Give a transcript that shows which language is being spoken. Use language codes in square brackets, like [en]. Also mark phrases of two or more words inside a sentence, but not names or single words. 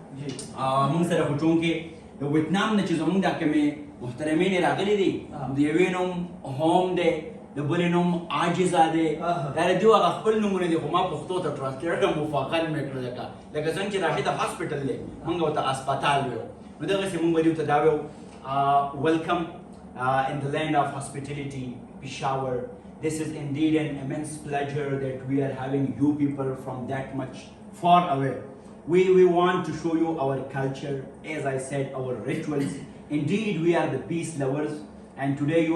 [ps] موږ سره خو چونکې د ویتنام نه چې زموږ دا کومې محترمینې راغلي دي د یوې نوم هوم دی د بلې نوم عاجزه دی دا د دوی هغه خپل نومونه دي خو ما پښتو ته ټرانسلیټ کړم مفاقل مې کړه لکه څنګه چې راشد هاسپټل دی موږ ورته اسپتال ویو نو دغسې موږ به دوی ته دا [en] ویو ویلکم in the land of hospitality Peshawar this is indeed an immense pleasure that we are having you people from that much far away we want to show you our culture as I said our rituals indeed we are the peace lovers and today you